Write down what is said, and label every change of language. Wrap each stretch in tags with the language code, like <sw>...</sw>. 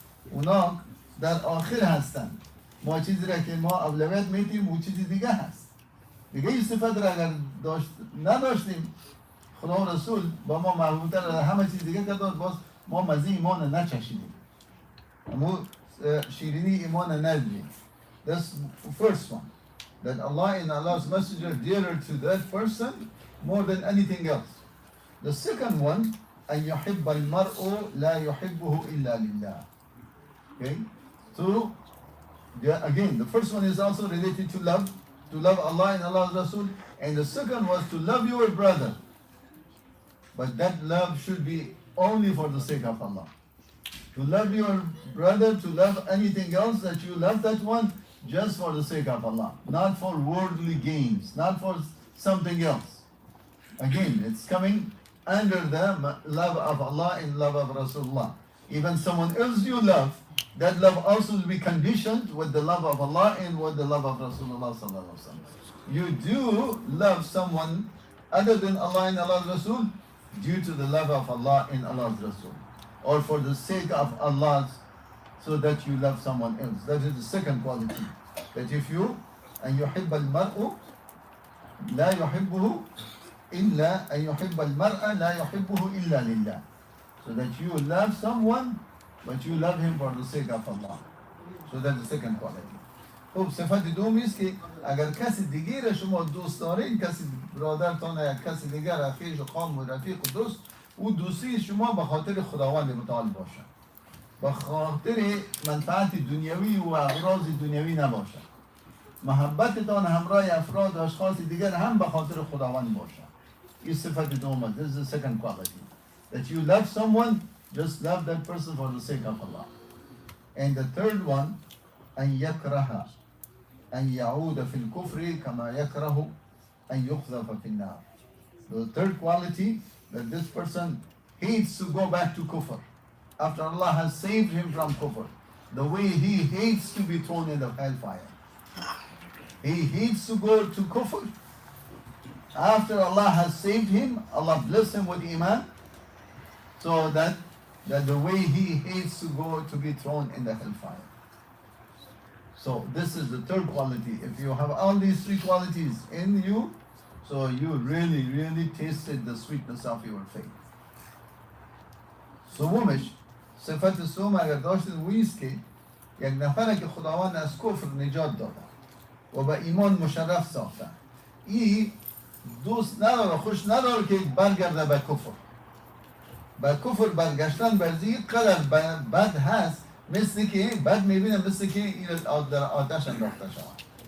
<fa>اونا در آخر هستند. ما چیزی را که ما اولویت میدیم او چیزی دیگه هست. دیگه این صفت را اگر نداشتیم خدا و رسول با ما محبوبتر را همه چیز دیگه کردن، باز ما مزه ایمان نچشیدیم، اما شیرینی ایمان ندیدیم.</fa> <en>That's the first one. That Allah and Allah's messenger dearer to that person more than anything else. The second one,</en> <ar>أن يحب المرء لا يحبه إلا لله.</ar> <en>Okay? So, again, the first one is also related to love Allah and Allah's Rasul, and the second was to love your brother. But that love should be only for the sake of Allah. To love your brother, to love anything else, that you love that one just for the sake of Allah, not for worldly gains, not for something else. Again, it's coming under the love of Allah and love of Rasulullah. Even someone else you love, that love also will be conditioned with the love of Allah and with the love of Rasulullah sallallahu alaihi wasallam. You do love someone other than Allah and Allah's Rasul due to the love of Allah and Allah's Rasul, or for the sake of Allah's, so that you love someone else. That is the second quality. That if you</en> <ar>أن يحب المرء لا يحبه إلا أن يحب المرء لا يحبه إلا لله.</ar> <en>So that you love someone, but you love him for the sake of Allah. So that's the second quality.</en> <fa>خب صفت دومی است که اگر کسی دیگه را شما دوست دارین، کسی برادرتان یا کسی دیگر رفیق و خام و رفیق و دوست، او دوستی شما به خاطر خداوند متعال باشه، به خاطر منفعت دنیوی و اغراض دنیوی نباشه. محبتتان همراه افراد و اشخاص دیگر هم به خاطر خداوند باشه. این صفت دوم است.</fa> <en>This is the second quality. That you love someone, just love that person for the sake of Allah. And the third one,</en> <ar>أن يكره أن يعود في الكفر كما يكره أن يقذف في النار.</ar> <en>The third quality, that this person hates to go back to kufr after Allah has saved him from kufr, the way he hates to be thrown in the hellfire. He hates to go to kufr after Allah has saved him, Allah blessed him with iman, so that the way he hates to go to be thrown in the hellfire. So this is the third quality. If you have all these three qualities in you, so you really, really tasted the sweetness of your faith.</en> <fa>سومش، صفت سوم اگر داشتید ویست که یک نفره که خداوند از کفر نجات داده و به ایمان مشرف ساخته، این دوست نداره، خوش نداره که برگرده به کفر. به کفر برگشتن برزی قدر بد هست، مثل که بد میبینه مثل که این در آتش انداخته شود.</fa>